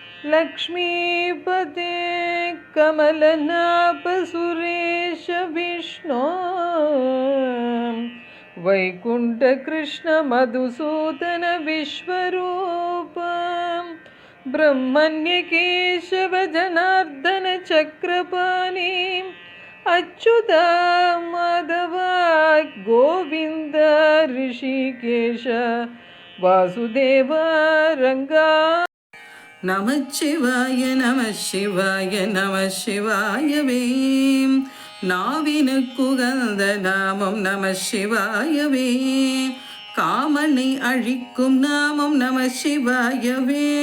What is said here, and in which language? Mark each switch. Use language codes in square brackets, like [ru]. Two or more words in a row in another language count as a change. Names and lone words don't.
[sa] लक्ष्मीपते कमलनाभ सुरेश विष्णो वैकुंठ कृष्ण मधुसूदन विश्वरूप ब्रह्मण्य केशव जनार्दन चक्रपाणि अच्युता माधव गोविंद ऋषिकेश वासुदेव रंगा [ta] நமச்சிவாய நமசிவாய நமசிவாயவே நாவினுக்குகந்த நாமம் நமசிவாயவே காமனை அழிக்கும் நாமம் நமசிவாயவே